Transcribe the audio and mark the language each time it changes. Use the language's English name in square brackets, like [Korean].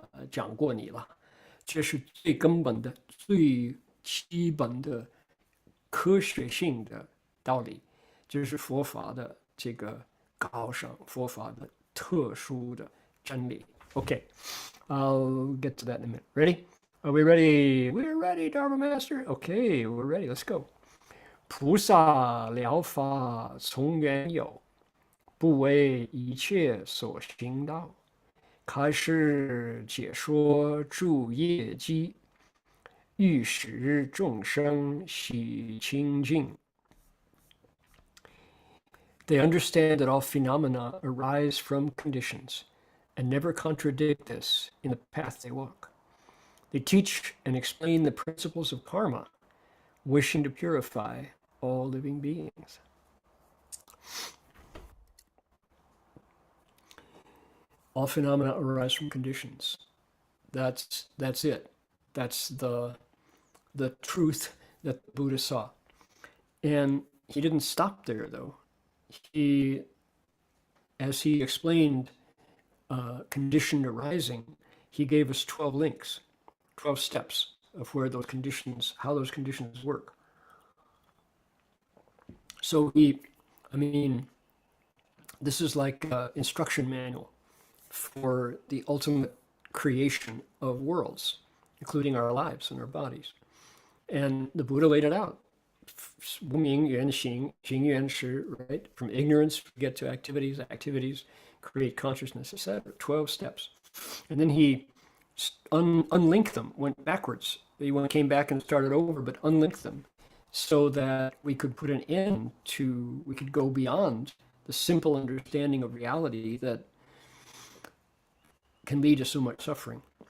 [Chinese] 讲过你了，这是最根本的、最基本的科学性的道理，这是佛法的这个高尚，佛法的特殊的真理。 [English] Okay, I'll get to that in a minute. Ready? Are we ready? We're ready, Dharma Master. Okay, we're ready. Let's go. [Chinese] 菩萨了法从缘有，不为一切所行道。开示解说诸业机，欲使众生喜清净。 [English] They understand that all phenomena arise from conditions and never contradict this in the path they walk. They teach and explain the principles of karma, wishing to purify all living beings. All phenomena arise from conditions. That's it. That's the truth that the Buddha saw. And he didn't stop there, though. As he explained conditioned arising, he gave us 12 links, 12 steps of where those conditions, how those conditions work. So this is like an instruction manual for the ultimate creation of worlds. including our lives and our bodies. And the Buddha laid it out. [Chinese] 无明缘行，行缘识, right? [English] From ignorance, we get to activities, activities create consciousness, etc. 12 steps. And then he unlinked them, went backwards. He came back and started over, but unlinked them so that we could put an end to, we could go beyond the simple understanding of reality that can lead to so much suffering.